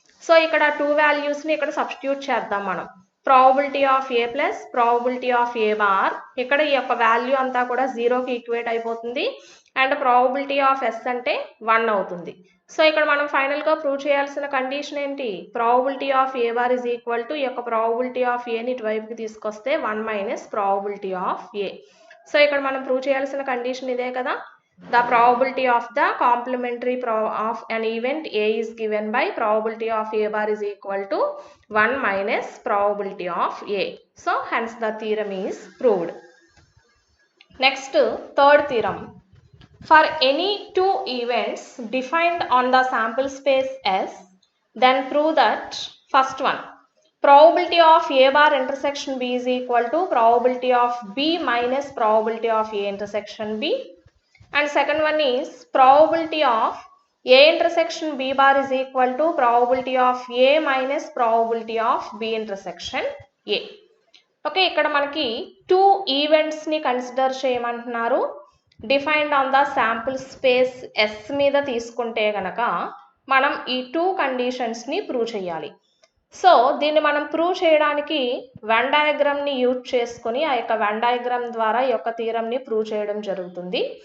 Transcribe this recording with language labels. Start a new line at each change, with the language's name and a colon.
Telugu: So ఇక్కడ 2 వాల్యూస్ని ఇక్కడ సబ్స్టిట్యూట్ చేద్దాం మనం.
English: probability of A plus probability of A bar
Telugu: ఇక్కడ ఈ యొక్క వాల్యూ అంతా కూడా 0కి ఈక్వేట్ అయిపోతుంది అండ్ ప్రాబబిలిటీ ఆఫ్ ఎస్ అంటే 1 అవుతుంది. సో ఇక్కడ మనం ఫైనల్గా ప్రూవ్ చేయాల్సిన కండిషన్ ఏంటి,
English: probability of A bar is equal to
Telugu: ఈ యొక్క ప్రాబబిలిటీ ఆఫ్ ఏని ఇటువైపుకి తీసుకొస్తే 1 minus probability of ఏ. So ఇక్కడ మనం ప్రూవ్ చేయాల్సిన కండిషన్ ఇదే కదా.
English: The probability of the complementary of an event A is given by probability of A bar is equal to 1 minus probability of A. So hence the theorem is proved. Next, third theorem. For any two events defined on the sample space S, then prove that first one, probability of A bar intersection B is equal to probability of B minus probability of A intersection B. And second one is probability of A intersection B bar is equal to probability of A minus probability of B intersection A.
Telugu: Okay, ఇక్కడ మనకి 2 events ని consider చేయమంటున్నారు.
English: defined on the sample space S
Telugu: మీద తీసుకుంటే గనక మనం ఈ 2 conditions ని ప్రూవ్ చేయాలి. సో దీన్ని మనం ప్రూవ్ చేయడానికి వెన్ డయాగ్రామ్ ని యూజ్ చేసుకొని ఆ యొక్క వెన్ డయాగ్రామ్ ద్వారా ఈ యొక్క థియరమ్ ని ప్రూవ్ చేయడం జరుగుతుంది.